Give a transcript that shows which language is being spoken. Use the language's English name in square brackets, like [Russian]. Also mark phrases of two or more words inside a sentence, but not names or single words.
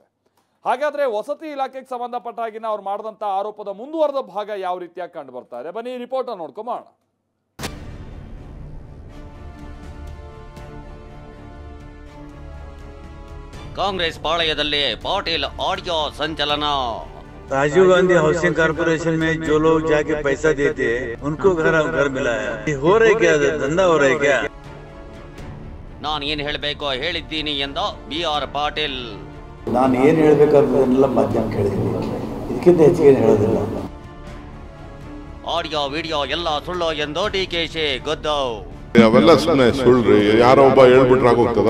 [Kannada] ಹಾಗಾದ್ರೆ ವಸತಿ ಇಲಾಖೆಗೆ ಸಂಬಂಧಪಟ್ಟ ಹಾಗಿನ ಅವ್ರು ಮಾಡಿದಂಥ ಆರೋಪದ ಮುಂದುವರೆದ ಭಾಗ ಯಾವ ರೀತಿಯಾಗಿ ಕಂಡು ಬರ್ತಾ ಇದೆ, ಬನ್ನಿ ರಿಪೋರ್ಟ್ ನೋಡ್ಕೊಂಬೋಣ. ಕಾಂಗ್ರೆಸ್ ಪಾಳಯದಲ್ಲಿ ಪಾಟೀಲ್ ಆಡಿಯೋ ಸಂಚಲನ. [Hindi] राजीव गांधी हाउसिंग कॉर्पोरेशन में जो लोग जाके पैसा देते हैं उनको घर मिला है. हो रहा है क्या, धंधा हो रहा है क्या? [Kannada] ನಾನು ಏನು ಹೇಳಬೇಕೋ ಹೇಳಿದ್ದೀನಿ ಎಂದ BR ಪಾಟೀಲ್. ನಾನು ಏನು ಹೇಳಬೇಕಾದನ್ನೆಲ್ಲ ಮಾಧ್ಯಮ ಕೇಳಿದ್ದೀನಿ, ಇದಕ್ಕಿಂತ ಹೆಚ್ಚಿಗೆ ಹೇಳೋದಿಲ್ಲ. ಆಡಿಯೋ ವಿಡಿಯೋ ಎಲ್ಲ ಸುಳ್ಳು ಎಂದು DKC ಗದ್ದು. ಅವೆಲ್ಲ ಸುಮ್ಮನೆ ಸುಳ್ಳ್ರಿ, ಯಾರೋ ಒಬ್ಬ ಹೇಳ್ಬಿಟ್ರೆ ಆಗೋಗ್ತದ.